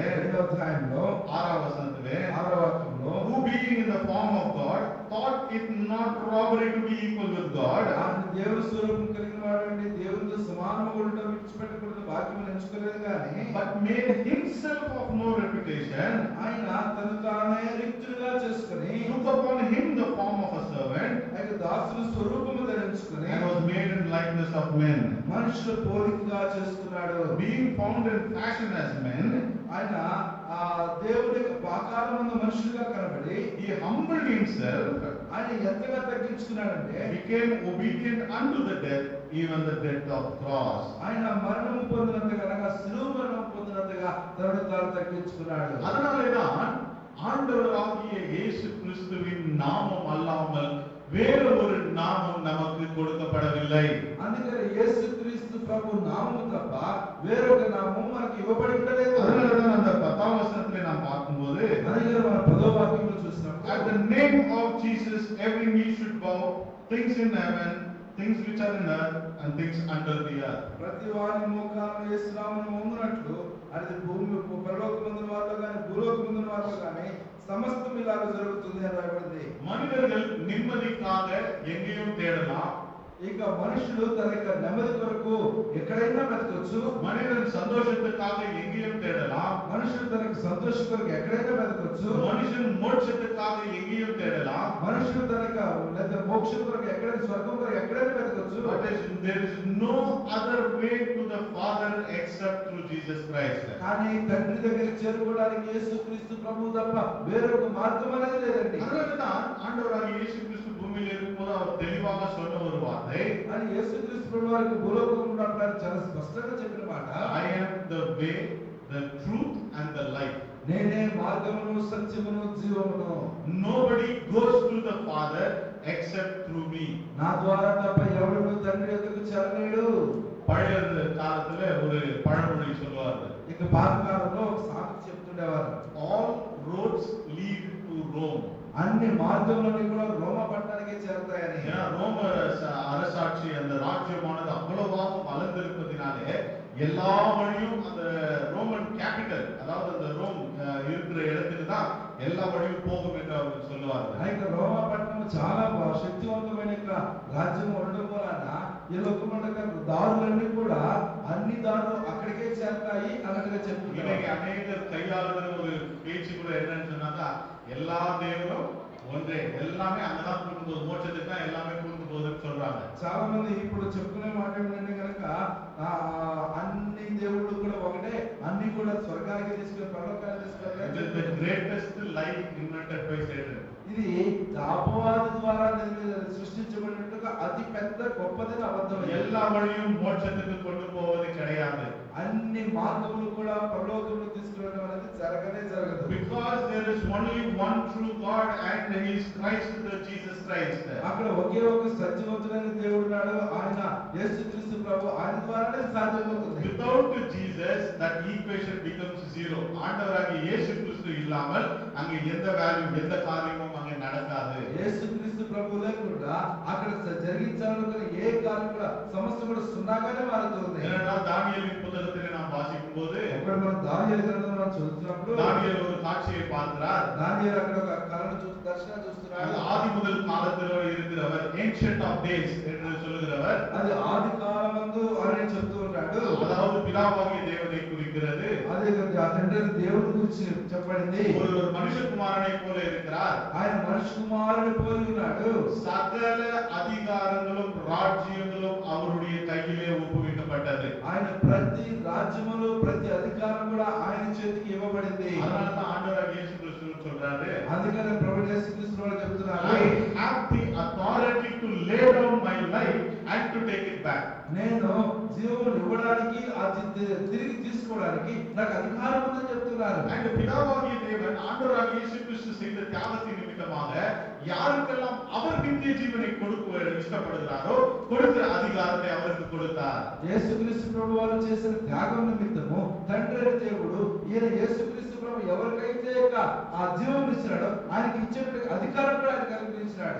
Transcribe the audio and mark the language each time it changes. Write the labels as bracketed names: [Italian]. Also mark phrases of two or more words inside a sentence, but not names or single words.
[Telugu] 2వ అధ్యాయంలో [Tamil] 6వ వచనத்திலே [Telugu] 6వ వాక్యంలో [English] who being in the form of God thought it not robbery to be equal with God. [Telugu] ఆయన దేవుని స్వరూపం కలిగిన వాడండి, దేవునితో సమానముగా ఉండడం విడిచిపెట్టకూడదు వాక్యం ఎంచుకోలేదు కానీ [English] But made himself of no reputation. [Telugu] ఆయన తను తానే రిక్తుడుగా చేసుకుని [English] Took upon him the form of a servant. [Telugu] ఆయన దాసుని స్వరూపము ధరించుకుని [English] And was made in likeness of men. [Telugu] మనుషుల పోలికగా చేసుకున్నాడు. [English] Being found in fashion as men, [Telugu] ఆయన ఆ దేవుని యొక్క ఆకారమందు మనుషులుగా కనబడి [English] he humbled himself. [Telugu] ఆయన ఎంతగా తగ్గించుకున్నాడంటే [English] Became obedient unto the death, even the death of cross. [Telugu] ఆయన మరణం పొందినంతగా అనగా శిలువ మరణం పొందినంతగా తనను తాను తగ్గించుకున్నాడు. [Tamil] அதனாலேதான் ஆண்டவராகிய இயேசு கிறிஸ்துவின் நாமம் அல்லாமல் வேறு ஒரு நாமம் நமக்கு கொடுக்கப்படவில்லை. [Telugu] అందుకని యేసుక్రీస్తు ప్రభు నామము తప్ప వేరొక నామం మనకు ఇవ్వబడి ఉండలేదు. [Tamil] அதனாலதான் அந்த 10వ வசனத்திலே நாம் பார்க்கும்போது [Telugu] అందుకని మన 10వ వాక్యంలో చూసినప్పుడు [English] at the name of Jesus every knee should bow, things in heaven, things which are in earth, and things under the earth. [Telugu] ప్రతి వాని మోకాలు యేసు నామమున వంగునట్లు అది భూమి పరలోకమందున వారిలో గాని భూలోకమందున వారిలో గాని సమస్తం ఇలాగ జరుగుతుంది అని రాయబడింది. [Tamil] மனிதர்கள் நிம்மதிக்காக எங்கேயும் தேடலாம். [Telugu] ఇక మనుషులు తన యొక్క నెమ్మది కొరకు ఎక్కడైనా వెతకొచ్చు. [Tamil] மனிதன் சந்தோஷத்துக்காக எங்கேயும் தேடலாம். [Telugu] మనుషులు తనకు సంతోషం కొరకు ఎక్కడైనా వెతకొచ్చు. [Tamil] மனுஷன் மோட்சத்துக்காக எங்கேயும் தேடலாம். [Telugu] మనుషులు తనకు లేదా మోక్షం కొరకు ఎక్కడైనా స్వర్గం కొరకు ఎక్కడైనా వెతకొచ్చు. [English] But there is no other way to the Father except through Jesus Christ. [Telugu] కానీ తండ్రి దగ్గరికి చేరుకోవడానికి యేసుక్రీస్తు ప్రభువు తప్ప వేరొక మార్గం అనేది లేదండి. [Tamil] அதனாலதான் ஆண்டவராகிய இயேசு கிறிஸ்து பூமியில் இருக்கும்போது அவர் தெளிவாக சொன்ன ஒரு வார்த்தை, [Telugu] అని యేసుక్రీస్తు ప్రభు వారికి భూలోకంలో ఉన్నప్పుడు ఆయన చాలా స్పష్టంగా చెప్పిన మాట, [English] I am the way, the truth and the life. [Telugu] నేనే మార్గమును సత్యమును జీవమును. [English] Nobody goes to the Father except through me. [Telugu] నా ద్వారా తప్ప ఎవడును తండ్రి యొద్దకు చేరలేడు. [Tamil] பழைய காலத்துல ஒரு பழமொழி சொல்லுவார்கள். [Telugu] ఇక పాతకాలంలో ఒక సామెత చెప్తుండేవారు, [English] All roads lead to Rome. [Telugu] అన్ని మార్గములన్నీ కూడా రోమ పట్టణానికే చేరతాయని. [Tamil] ஏன்னா ரோம அரசாட்சி அந்த ராஜ்யமானது அவ்வளவாக வளர்ந்திருப்பதினாலே எல்லா வழியும் அந்த [English] Roman capital, [Tamil] அதாவது அந்த ரோம் இருக்கிற இடத்துக்கு தான் எல்லா வழியும் போகும் என்று அவர்கள் சொல்லுவார்கள். [Telugu] అయితే రోమ పట్టణం చాలా శక్తివంతమైన రాజ్యం ఉండడం వలన ఈ లోకంలో దారులన్నీ కూడా అన్ని దారులు అక్కడికే చేరతాయి అన్నట్టుగా చెప్తున్నారు. [Tamil] இன்னைக்கு அநேகர் கையாளுகிற ஒரு பேச்சு கூட என்னன்னு சொன்னாக்கா, எல்லா தேவரும் ஒன்றே, எல்லாமே அங்கதான் கூட்டு போகுது, மோட்சத்துக்கு தான் எல்லாமே கூட்டு போகுதுன்னு சொல்றாங்க. [Telugu] చాలా మంది ఇప్పుడు చెప్పుకునే మాట ఏంటంటే కనుక అన్ని దేవుళ్ళు కూడా ఒకటే, అన్ని కూడా స్వర్గానికి తీసుకెళ్ళి పరలోకానికి [English] It is the [Telugu] తీసుకెళ్ళి [English] greatest lie invented by Satan. [Telugu] ఇది అపవాది ద్వారా సృష్టించబడినట్టుగా అతి పెద్ద గొప్పదైన అబద్ధం. [Tamil] எல்லா வழியும் மோட்சத்துக்கு கொண்டு போவது கிடையாது. [Telugu] అన్ని మార్గములు కూడా పరలోకంలో తీసుకెళ్ళడం అనేది జరగనే జరగదు. [English] Because there is only one true God and he is Christ, the Jesus Christ. [Telugu] అక్కడ ఒకే ఒక సత్యవంతుడైన దేవుడు ఉన్నాడు, ఆయన యేసుక్రీస్తు ప్రభు, ఆయన ద్వారానే సాధ్యమవుతుంది. [English] Without Jesus that equation becomes zero. [Tamil] ஆண்டவராகிய இயேசு கிறிஸ்து இல்லாமல் அங்க எந்த வேல்யூ, எந்த காரியமும் அங்க நடக்காது. [Telugu] యేసుక్రీస్తు ప్రభు లేకుండా అక్కడ జరిగించాలనుకున్న ఏ కార్యం కూడా సమస్త కూడా సున్నాగానే మారుతుంది. [Tamil] ஏனென்றால் தானியேலின் புத்தகத்திலே நாம் வாசிக்கும் போது [Telugu] అక్కడ మనం దానియేలు గ్రంథం మనం చదువుతున్నప్పుడు [Tamil] தானியேல் ஒரு காட்சியை பார்க்கிறார். [Telugu] దానియేలు అక్కడ ఒక కళను చూసి దర్శనం చూస్తున్నాడు. [Tamil] ஆதி முதல் காலத்தில் இருக்கிறவர், [English] ancient of days [Tamil] என்று சொல்லுகிறவர், [Telugu] అది ఆది కాలమందు అని చెప్తూ ఉన్నాడు. [Tamil] அதாவது பிதாவாகிய தேவனை குறிக்கிறது. [Telugu] అదే ఆ తండ్రి దేవుడి గురించి చెప్పబడింది. [Tamil] ஒரு மனுஷகுமாரனை போல இருக்கிறார். [Telugu] ఆయన మనిషి కుమారుని పోలి ఉన్నాడు. [Tamil] சகல அதிகாரங்களும் ராஜ்யங்களும் அவருடைய கையிலே ஒப்புவிக்கப்பட்டது. [Telugu] ఆయన ప్రతి రాజ్యములు ప్రతి అధికారం కూడా ఆయన చేతికి ఇవ్వబడింది. [Tamil] அதனால தான் ஆண்டவர் இயேசு கிறிஸ்து சொல்றாரு, [Telugu] అందుకనే ప్రభువు యేసుక్రీస్తు వారు చెప్తున్నారు, [English] I have the authority to lay down my life and to take it back. [Telugu] నేను జీవమును ఇవ్వడానికి తిరిగి తీసుకోవడానికి నాకు అధికారం ఉందని చెప్తున్నారు. [Tamil] And பிதாவாகிய தேவன் ஆண்டவராகிய இயேசு கிறிஸ்து செய்த தியாகத்தின் நிமித்தமாக யாருக்கெல்லாம் அவர் நித்திய ஜீவனை கொடுக்க இஷ்டப்படுகிறாரோ கொடுக்கிற அதிகாரத்தை அவருக்கு கொடுத்தார். [Telugu] యేసుక్రీస్తు ప్రభు వారు చేసిన త్యాగం నిమిత్తము తండ్రి అయిన దేవుడు ఈయన యేసుక్రీస్తు ప్రభు ఎవరికైతే ఆ జీవం ఇచ్చినాడో ఆయనకి ఇచ్చిన అధికారం కూడా ఆయన కల్పించినాడు.